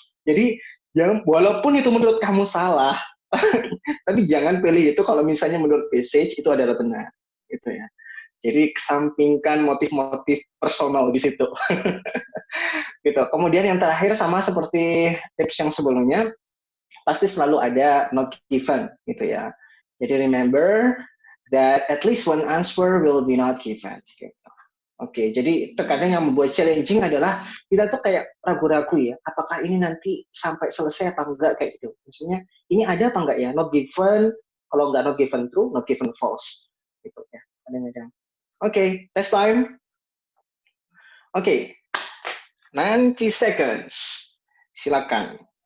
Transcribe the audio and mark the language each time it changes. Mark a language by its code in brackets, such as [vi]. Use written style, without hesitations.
[id] Jadi jangan, walaupun itu menurut kamu salah, tapi jangan pilih itu kalau misalnya menurut passage itu adalah benar gitu ya. Jadi kesampingkan motif-motif personal di situ. Gitu. Kemudian yang terakhir sama seperti tips yang sebelumnya, pasti selalu ada not given gitu ya. [en] Jadi remember that at least one answer will be not given. [id] Gitu. Oke, jadi terkadang yang membuat challenging adalah kita tuh kayak ragu-ragu ya, apakah ini nanti sampai selesai apa enggak kayak gitu. Maksudnya ini ada apa enggak ya, not given, kalau enggak not given true, not given false. Gitu ya, kadang-kadang. Oke, test time. Oke, 90 seconds. Silakan.